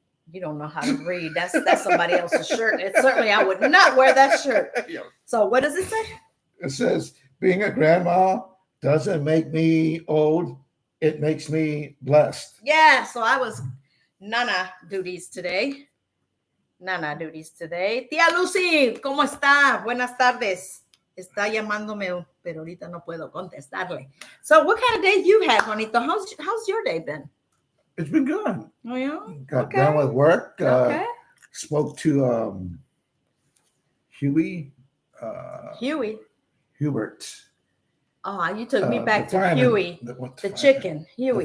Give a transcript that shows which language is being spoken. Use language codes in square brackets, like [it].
[en] You don't know how to read. That's somebody else's shirt. Certainly I would not wear that shirt. So what does it say? It says, being a grandma doesn't make me old. It makes me blessed. Yeah, so I was Nana duties today. [es] Tía Lucy, ¿cómo está? Buenas tardes. Está llamándome, pero ahorita no puedo contestarle. [en] So what kind of day you had, Juanito? How's your day been? It's been good. Oh, yeah? Got done with work. Spoke to Hubert. Oh, you took me back to fireman, Huey, the chicken, Huey.